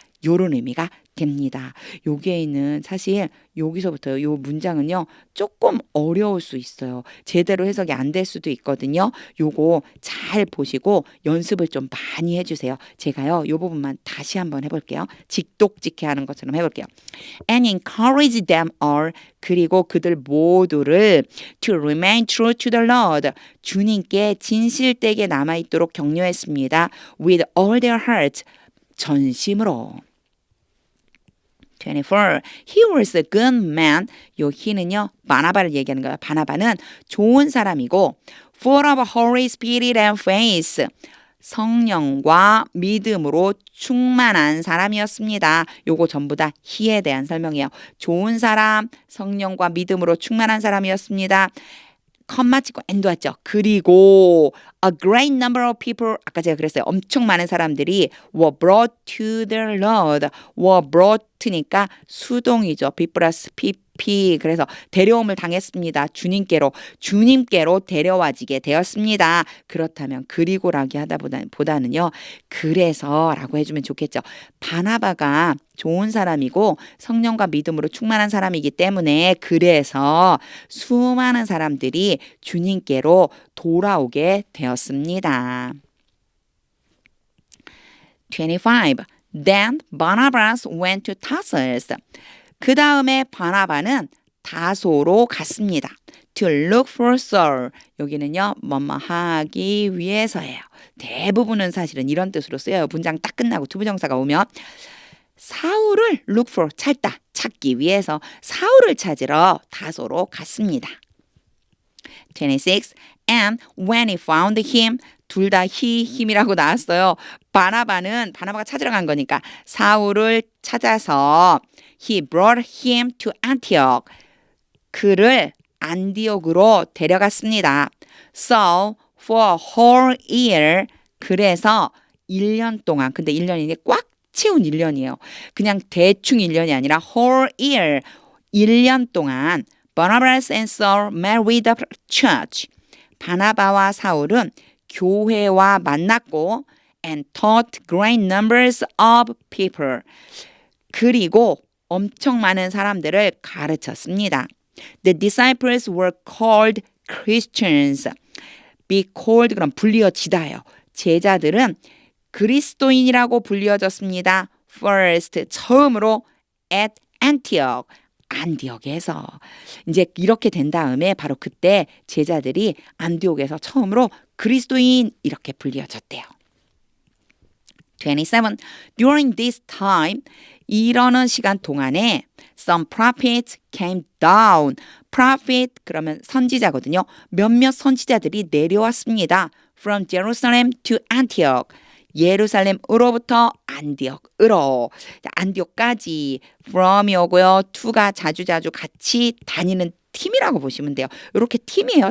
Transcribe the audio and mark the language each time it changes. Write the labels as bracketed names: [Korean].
[Korean] 요런 의미가 됩니다. 여기에 있는 사실 여기서부터 요 문장은요. 조금 어려울 수 있어요. 제대로 해석이 안 될 수도 있거든요. 요거 잘 보시고 연습을 좀 많이 해주세요. 제가요. 요 부분만 다시 한번 해볼게요. 직독직해 하는 것처럼 해볼게요. [English] And encourage them all. [Korean] 그리고 그들 모두를 [English] to remain true to the Lord. [Korean] 주님께 진실되게 남아있도록 격려했습니다. [English] With all their hearts. [Korean] 전심으로. [English] 24. He was a good man. [Korean] 요 he는요. 바나바를 얘기하는 거예요. 바나바는 좋은 사람이고 [English] full of Holy Spirit and faith. [Korean] 성령과 믿음으로 충만한 사람이었습니다. 요거 전부 다 he에 대한 설명이에요. 좋은 사람, 성령과 믿음으로 충만한 사람이었습니다. 컴마 찍고 and 왔죠. 그리고 [English] a great number of people, [Korean] 아까 제가 그랬어요. 엄청 많은 사람들이 [English] were brought to the Lord. were brought니까 [Korean] 수동이죠. [English] be 플러스 [Korean] 그래서 데려옴을 당했습니다. 주님께로 데려와지게 되었습니다. 그렇다면 그리고라기 보다는요. 그래서라고 해주면 좋겠죠. 바나바가 좋은 사람이고 성령과 믿음으로 충만한 사람이기 때문에 그래서 수많은 사람들이 주님께로 돌아오게 되었습니다. 25. [English] Then Barnabas went to Tarsus. [Korean] 그 다음에 바나바는 다소로 갔습니다. [English] To look for Saul. [Korean] 여기는요, 뭐뭐 하기 위해서예요. 대부분은 사실은 이런 뜻으로 쓰여요. 문장 딱 끝나고 투부정사가 오면 사울을 [English] look for, [Korean] 찾기 위해서 사울을 찾으러 다소로 갔습니다. 26. [English] And when he found him, [Korean] 둘 다 힘이라고 나왔어요. 바나바가 찾으러 간 거니까 사울을 찾아서 [English] he brought him to Antioch. [Korean] 그를 안디옥으로 데려갔습니다. [English] So for a whole year. [Korean] 그래서 1년 동안, 근데 1년이니 꽉 채운 1년이에요. 그냥 대충 1년이 아니라 whole year. 1년 동안 [English] Barnabas and Saul met with the church. [Korean] 바나바와 사울은 교회와 만났고 [English] and taught great numbers of people. [Korean] 그리고 엄청 많은 사람들을 가르쳤습니다. [English] The disciples were called Christians. Be called [Korean] 그럼 불리어지다예요. 제자들은 그리스도인이라고 불리어졌습니다. [English] First [Korean] 처음으로 [English] at Antioch. [Korean] 안디옥에서 이제 이렇게 된 다음에 바로 그때 제자들이 안디옥에서 처음으로 그리스도인 이렇게 불리어졌대요. 27. [English] During this time [Korean] 이러는 시간 동안에 [English] some prophets came down. [Korean] prophet 그러면 선지자거든요. 몇몇 선지자들이 내려왔습니다. [English] From Jerusalem to Antioch. [Korean] 예루살렘으로부터 안디옥으로. 안디옥까지 from이 오고요. to가 자주자주 같이 다니는 팀이라고 보시면 돼요. 이렇게 팀이에요.